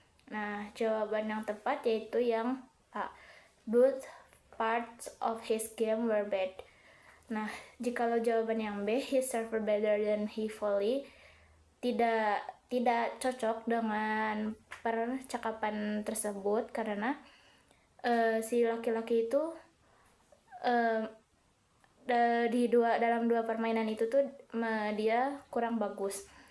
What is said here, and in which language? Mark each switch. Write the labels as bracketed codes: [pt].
[id] Nah, jawaban yang tepat yaitu yang A. [en] Both parts of his game were bad. [id] Nah, jikalau jawaban yang B, [en] he served better than he volley, [id] tidak cocok dengan percakapan tersebut karena si laki-laki itu dalam dua permainan itu tuh dia kurang bagus.